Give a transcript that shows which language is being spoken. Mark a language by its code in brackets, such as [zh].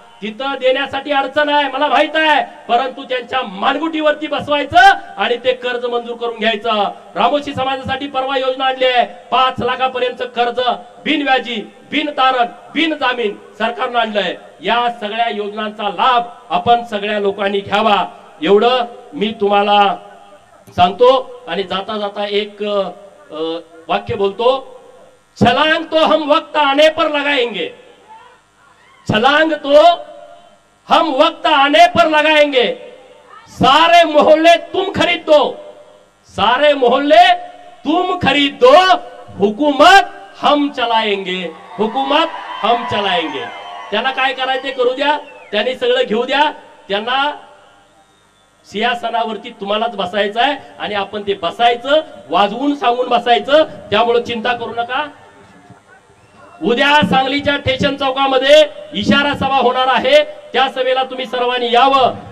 [mr] तिथं देण्यासाठी अडचण आहे मला माहित आहे, परंतु त्यांच्या मानगुटीवरती बसवायचं आणि ते कर्ज मंजूर करून घ्यायचं। रामोशी समाजासाठी परवा योजना आणली आहे, 5 लाखापर्यंत कर्ज बिनव्याजी बिन तारण बिन जामीन सरकारनं आणलंय। या सगळ्या योजनांचा लाभ आपण सगळ्या लोकांनी घ्यावा एवढं मी तुम्हाला सांगतो। आणि जाता जाता एक वाक्य बोलतो, [hi] छलांग तो हम वक्त आने पर लगाएंगे, छलांग तो हम वक्त आने पर लगाएंगे, सारे मोहल्ले तुम खरीद दो, सारे मोहल्ले तुम खरीद दो, हुकूमत हम चलाएंगे, हुकूमत हम चलाएंगे। [mr] त्यांना काय करायचे करू द्या, त्यांनी सगळं घेऊ द्या, त्यांना सिंहासनावरती तुम्हालाच बसायचं आहे आणि आपण ते बसायचं, वाजवून सांगून बसायचं। त्यामुळे चिंता करू नका। उद्या सांगलीच्या स्टेशन चौकामध्ये इशारा सभा होणार आहे, त्या सभेला तुम्ही सर्वांनी यावं।